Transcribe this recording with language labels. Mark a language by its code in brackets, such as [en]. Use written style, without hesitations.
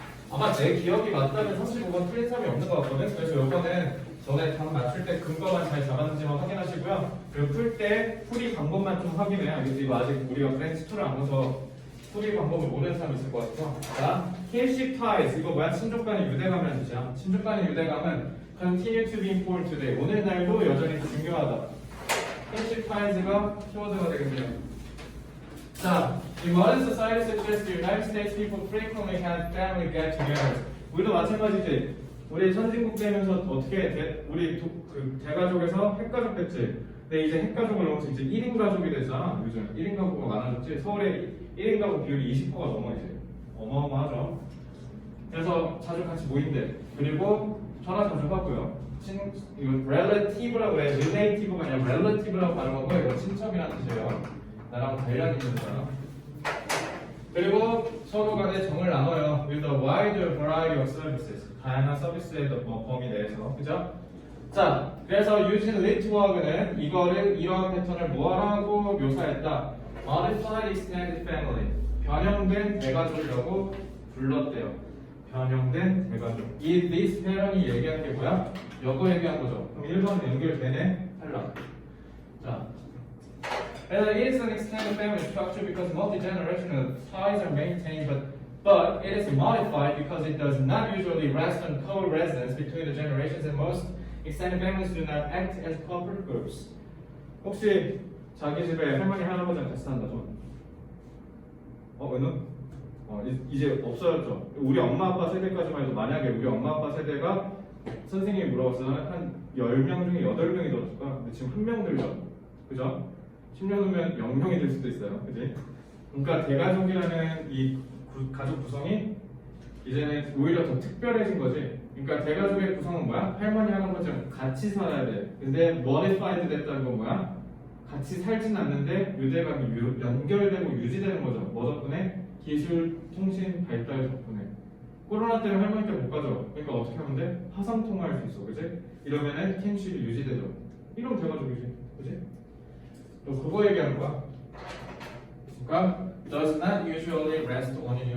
[ko] 아마 제 기억이 맞다면 35번 틀린 사람이 없는 것 같거든. 그래서 이거는 전에 답 맞출 때 근거만 잘 잡았는지만 확인하시고요. 그리고 풀 때 풀이 방법만 좀 확인해요. 이거 아직 우리가 프렌치 2를 안 봐서 풀이 방법을 모르는 사람이 있을 것 같아서. 자, kinship ties. 이거 뭐야? 친족간의 유대감이라는 뜻이야. 친족간의 유대감은 [en] continue to be important today. [ko] 오늘날도 여전히 중요하다. kinship ties가 키워드가 되겠네요. [en] 자, in modern society such as the United States, people frequently have family get-togethers. [ko] 우리도 마찬가지지. 우리 선진국 되면서 어떻게 우리 그 대가족에서 핵가족 됐지. 근데 이제 핵가족을 넘어서 이제 1인 가족이 되잖아. 요즘 1인 가구가 많아졌지. 서울에 1인 가구 비율이 20%가 넘어 이제. 어마어마하죠. 그래서 자주 같이 모인대. 그리고 전화 자주 하고요. 이거 relative라고 해. relative가 아니라 relative라고 발음하고 이거 친척이라는 뜻이에요. 나랑 관련 있는 사람. 그리고 서로 간에 정을 나눠요. [en] with a wide variety of services. [ko] 다양한 서비스의 범위 내에서. 그죠? 자, 그래서 using lit work는 이거를 이러한 패턴을 뭐라고 묘사했다? [en] modified extended family. [ko] 변형된 대가족이라고 불렀대요. 변형된 대가족. 이 this 패턴이 얘기한 게 뭐야? 이거 얘기한 거죠. 그럼 1번은 연결되네? 탈락. 자. [en] It is an extended family structure because multi-generational ties are maintained, but it is modified because it does not usually rest on co-residence between the generations, and most extended families do not act as corporate groups. 혹시 [ko] 자기 집에 할머니 할아버지랑 같이 산다 좀. 은우? 이제 없어졌죠. 우리 엄마 아빠 세대까지만 해도 만약에 우리 엄마 아빠 세대가 선생님이 물어봤을 때는 한 10명 중에 8명이 들었을 거야. 근데 지금 한 명 들죠. 그죠? 10년 후면 0명이 될 수도 있어요. 그지? 그러니까 대가족이라는 이 가족 구성이 이제는 오히려 더 특별해진 거지. 그러니까 대가족의 구성은 뭐야? 할머니 할아버지랑 같이 살아야 돼. 근데 modified 됐다는 건 뭐야? 같이 살진 않는데 유대감이 연결되고 유지되는 거죠. 뭐 덕분에? 기술, 통신 발달 덕분에. 코로나 때문에 할머니 때 못 가죠. 그러니까 어떻게 하면 돼? 화상 통화할 수 있어, 그지? 이러면은 킨십이 유지되죠. 이러면 대가족이지, 그지? 또 그거 얘기하는 거야. [en] 그러니까 does not usually rest on you.